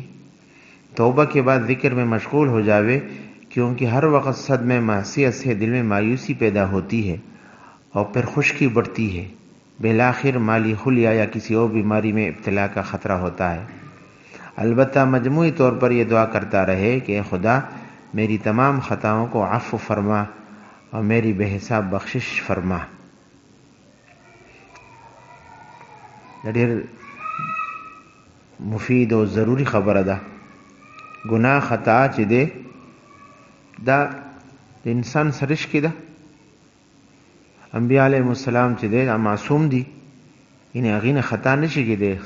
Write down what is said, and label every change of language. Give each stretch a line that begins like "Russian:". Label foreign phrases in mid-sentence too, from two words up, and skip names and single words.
Urdu: توبہ کے بعد ذکر میں مشغول ہو جاوے، کیونکہ ہر وقت صدمے معصیت سے دل میں مایوسی پیدا ہوتی ہے اور پھر خشکی بڑھتی ہے. بالآخر مالی خلیہ یا کسی اور بیماری میں ابتلا کا خطرہ ہوتا ہے. البتہ مجموعی طور پر یہ دعا کرتا رہے کہ اے خدا میری تمام خطاؤں کو عفو فرما اور میری بے حساب بخشش فرما.
Pashto: ډېر مفید او ضروری خبره ده. گناه خطا چې دی دا د انسان سرش کې ده. انبیاء
Arabic: علیهم السلام
Pashto: چې دی معصوم دي، یعنی هغې نه خطا نشي کېدی.